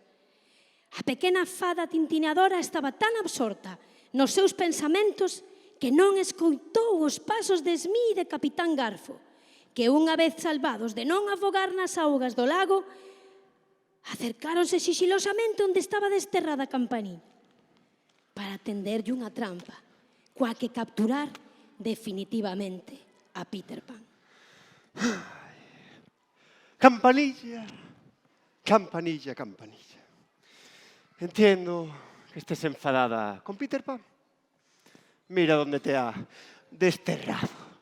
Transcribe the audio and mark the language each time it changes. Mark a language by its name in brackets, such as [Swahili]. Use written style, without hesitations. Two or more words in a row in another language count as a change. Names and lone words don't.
[Galician] A pequena fada tintineadora estaba tan absorta nos seus pensamentos que non escoitou os pasos de Smee e de Capitán Garfo, que unha vez salvados de non afogar nas augas do lago, acercáronse xixilosamente onde estaba desterrada a Campanín para tenderlle unha trampa coa que capturar definitivamente a Peter Pan. [Spanish] Campanilla, campanilla, campanilla. Entiendo que estés enfadada con Peter Pan. Mira dónde te ha desterrado.